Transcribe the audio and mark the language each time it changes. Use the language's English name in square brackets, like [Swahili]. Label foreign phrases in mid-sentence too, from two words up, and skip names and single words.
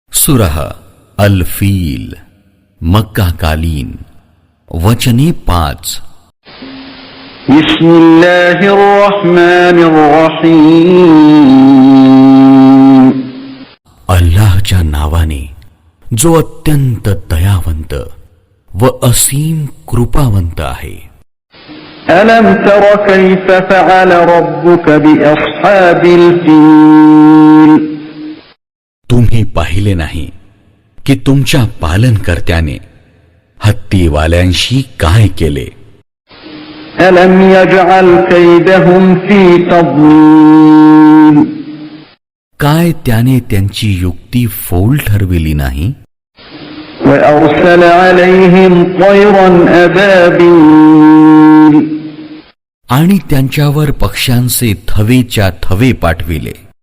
[Marathi] सूरह अल फील, मक्का कालीन, वचने 5। अल्लाहच्या नावाने जो अत्यंत दयावंत व असीम कृपावंत आहे। [Arabic] ألم تر كيف فعل ربك بأصحاب الفيل, [Marathi] तुम्ही पाहिले नाही की तुमच्या पालनकर्त्याने हत्तीवाल्यांशी काय केले। [Arabic] ألم يجعل كيدهم في तضलील, [Marathi] काय त्याने त्यांची युक्ती फोल ठरविली नाही। [Arabic] وأرسل عليهم طيرا أبابيل, [Marathi] आणि त्यांच्यावर पक्ष्यांचे थवेच्या थवे पाठविले।